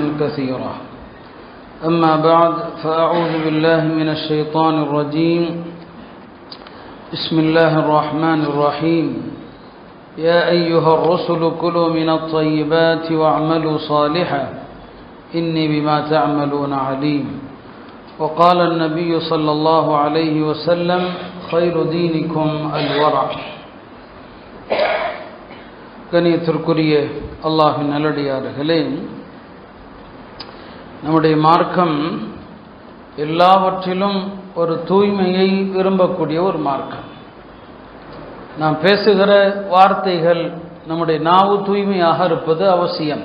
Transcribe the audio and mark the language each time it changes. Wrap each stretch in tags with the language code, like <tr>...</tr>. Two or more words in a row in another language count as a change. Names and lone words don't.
<ar>كثيرا أما بعد فأعوذ بالله من الشيطان الرجيم بسم الله الرحمن الرحيم يا أيها الرسل كلوا من الطيبات واعملوا صالحا إني بما تعملون عليم وقال النبي صلى الله عليه وسلم خير دينكم الورع.</ar> <ta>கண்ணியத்திற்குரிய அல்லாஹ்வின் நல்லடியார்களே, நம்முடைய மார்க்கம் எல்லாவற்றிலும் ஒரு தூய்மையை விரும்பக்கூடிய ஒரு மார்க்கம். நாம் பேசுகிற வார்த்தைகள், நம்முடைய நாவு தூய்மையாக இருப்பது அவசியம்.</ta>